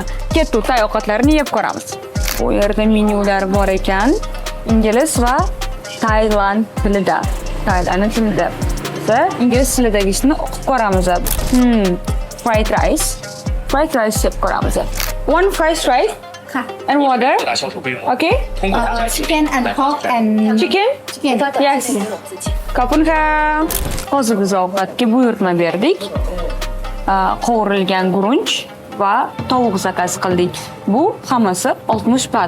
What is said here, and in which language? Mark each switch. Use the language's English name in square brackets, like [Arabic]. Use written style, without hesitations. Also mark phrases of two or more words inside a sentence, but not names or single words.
[Uzbek] Kettu tay ovqatlarini yeb ko'ramiz. Bu yerda menyular bor ekan, ingliz va Tailand tilida. Tailand tilida. Biz ingliz tilidagisini o'qib ko'ramiz. [English] Fried rice. Fried rice [Uzbek] yeb ko'ramiz. [English] One fried rice and water. Okay? Chicken and pork and Chicken? Yes. [Thai] Kapunka. [Uzbek] Hozir biz ovqatga buyurtma berdik. Qovurilgan gurunch va tovuq zakaz qildik. Bu hammasi 60 baht.